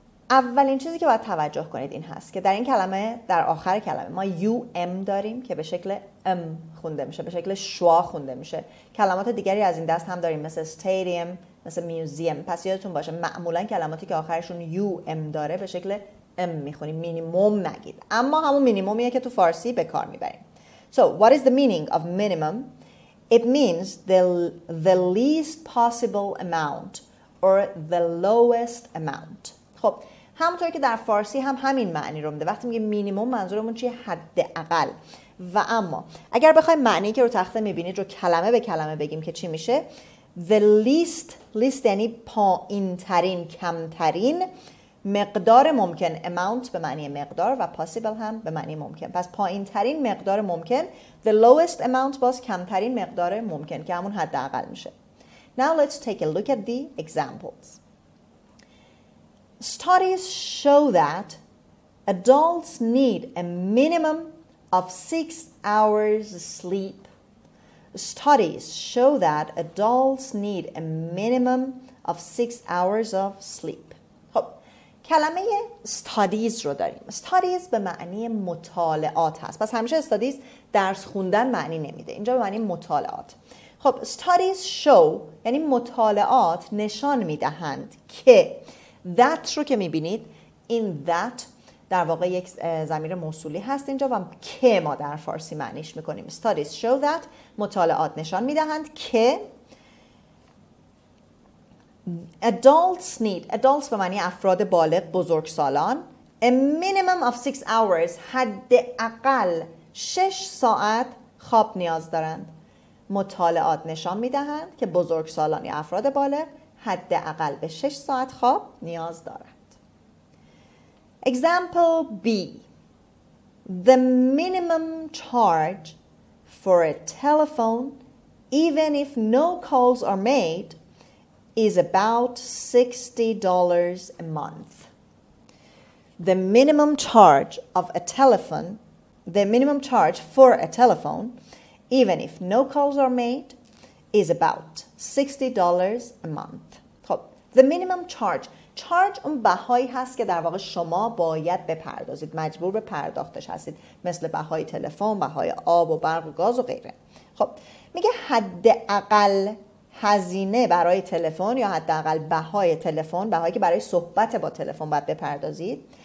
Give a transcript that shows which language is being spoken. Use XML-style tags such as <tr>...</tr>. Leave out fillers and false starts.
<fa>اولین چیزی که باید توجه کنید این هست که در این کلمه، در آخر کلمه ما UM داریم که به شکل ام خونده میشه، به شکل شوا خونده میشه. کلمات دیگری از این دست هم داریم مثل stadium، مثل museum. پس یادتون باشه معمولا کلماتی که آخرشون UM داره به شکل ام میخونیم، مینیموم نگید. اما همون مینیمومیه که تو فارسی به کار میبریم.</fa> <en>So, what is the meaning of minimum? It means the least possible amount or the lowest amount.</en> <fa>خب همونطور که در فارسی هم همین معنی رو میده. وقتی میگه مینیمم منظورمون چیه؟ حداقل. و اما اگر بخوایم معنی که رو تخته میبینید رو کلمه به کلمه بگیم که چی میشه؟</fa> <en>The least</en> <fa>یعنی پایین ترین، کمترین مقدار ممکن. amount به معنی مقدار و possible هم به معنی ممکن. پس پایین ترین مقدار ممکن.</fa> <en>The lowest amount</en> <fa>باز کمترین مقدار ممکن که همون حداقل میشه.</fa> <en>Now let's take a look at the examples. Studies show that adults need a minimum of 6 hours sleep. Studies show that adults need a minimum of 6 hours of sleep.</en> <fa>خب کلمه studies رو داریم. studies به معنی مطالعات هست. پس همیشه studies درس خوندن معنی نمیده. اینجا به معنی مطالعات. خب</fa> <en>studies show</en> <fa>یعنی مطالعات نشان میدهند که that رو که میبینید، این that در واقع یک ضمیر موصولی هست اینجا و که ما در فارسی معنیش میکنیم.</fa> <en>Studies show that</en> <fa>مطالعات نشان میدهند که adults به معنی افراد بالغ، بزرگسالان.</fa> <en>a minimum of 6 hours</en> <fa>حداقل 6 ساعت خواب نیاز دارند. مطالعات نشان میدهند که بزرگسالان یا افراد بالغ حداقل به 6 ساعت خواب نیاز دارند.</fa> <en>Example B. The minimum charge for a telephone, even if no calls are made, is about $60 a month. The minimum charge for a telephone, even if no calls are made, is about $60 a month.</en> <fa>خب</fa> <en>the minimum charge</en> <fa>اون بهایی هست که در واقع شما باید بپردازید، مجبور به پرداختش هستید، مثل بهای تلفن، بهای آب و برق و گاز و غیره. خب میگه حداقل هزینه برای تلفن یا حداقل بهای تلفن، بهایی که برای صحبت با تلفن باید بپردازید.</fa>